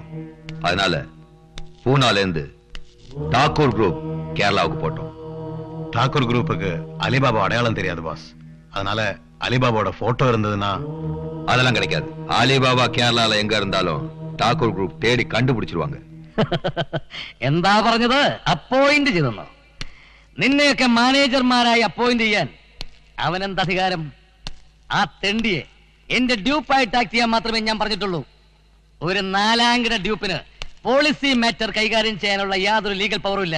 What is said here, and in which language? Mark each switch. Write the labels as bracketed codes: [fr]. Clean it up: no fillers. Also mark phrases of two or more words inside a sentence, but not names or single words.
[ta] அதனால பூனால இருந்து டாக்கூர் குரூப் கேரளாவுக்கு போட்டோம். டாக்கூர் குரூப்புக்கு அலிபாபா அடையாளம் தெரியாது பாஸ். அதனால அலிபாபாவோட போட்டோ இருந்ததுன்னா அதெல்லாம் கிடைக்காது. அலிபாபா கேரளால எங்க இருந்தாலும் டாக்கூர் குரூப் தேடி கண்டுபிடிச்சிருவாங்க. [ml] എന്താ പറഞ്ഞത്? അപ്പോയിന്റ് ചെയ്തെന്നോ? നിന്നെയൊക്കെ മാനേജർമാരായി അപ്പോയിന്റ് ചെയ്യാൻ അവനെന്ത് അധികാരം? ആ തെണ്ടിയെ എന്റെ ഡ്യൂപ്പായിട്ട് ആക്ട് ചെയ്യാൻ മാത്രമേ ഞാൻ പറഞ്ഞിട്ടുള്ളൂ. ഒരു നാലാംകിട ഡ്യൂപ്പിന് പോളിസി മാറ്റർ കൈകാര്യം ചെയ്യാനുള്ള യാതൊരു ലീഗൽ പവറും ഇല്ല.